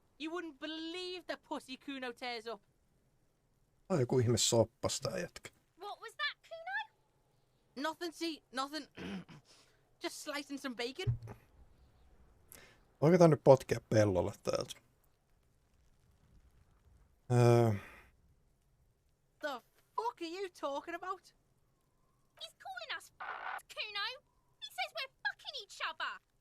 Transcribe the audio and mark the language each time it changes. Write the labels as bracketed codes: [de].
[en] You wouldn't believe the pussy Kuno tears up. [fi] On joku ihme soppas tää jätkä. [en] What was that, Kuno? Nothing, see, nothing. Just slicing some bacon. [fi] Voiko tää nyt potkea pellolle täältä? [en] The fuck are you talking about? He's calling us Kuno. He says we're fucking each other.